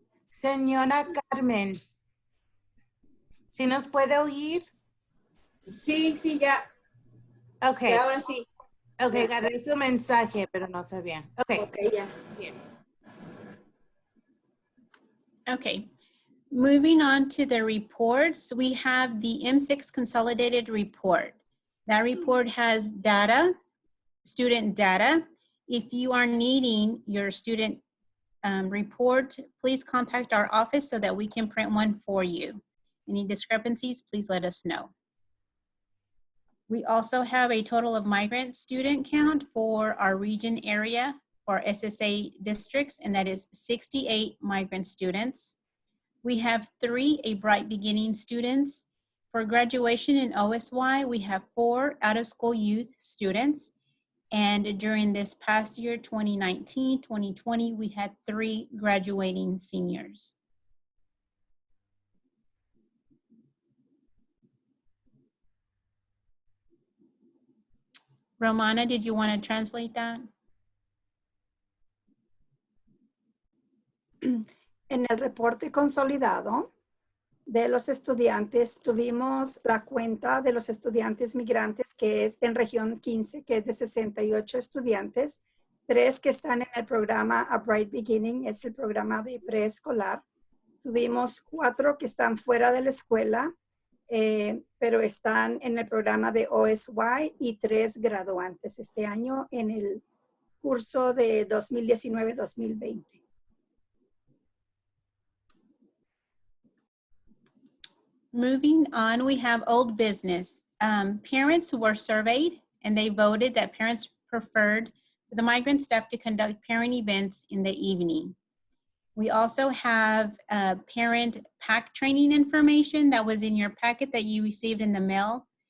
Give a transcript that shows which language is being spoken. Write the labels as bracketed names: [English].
[Spanish] Señora Carmen, ¿sí nos puede oír? Sí, sí, ya. Ok, Ya, ahora sí. ok, Ya. agarré su mensaje, pero no sabía. Ok, Ok, ya. bien. [English] Okay, moving on to the reports, we have the M6 consolidated report. That report has data, student data. If you are needing your student report, please contact our office so that we can print one for you. Any discrepancies, please let us know. We also have a total of migrant student count for our region area for SSA districts, and that is 68 migrant students. We have 3 A Bright Beginning students. For graduation in OSY, we have 4 out-of-school youth students. And during this past year, 2019, 2020, we had 3 graduating seniors. Romana, did you want to translate that? [Spanish] En el reporte consolidado de los estudiantes, tuvimos la cuenta de los estudiantes migrantes, que es en región 15, que es de 68 estudiantes, 3 que están en el programa A Bright Beginning, es el programa de preescolar. Tuvimos 4 que están fuera de la escuela, pero están en el programa de OSY, y 3 graduantes este año en el curso de 2019-2020. [English] Moving on, we have old business. Parents were surveyed and they voted that parents preferred for the migrant staff to conduct parent events in the evening. We also have parent PAC training information that was in your packet that you received in the mail.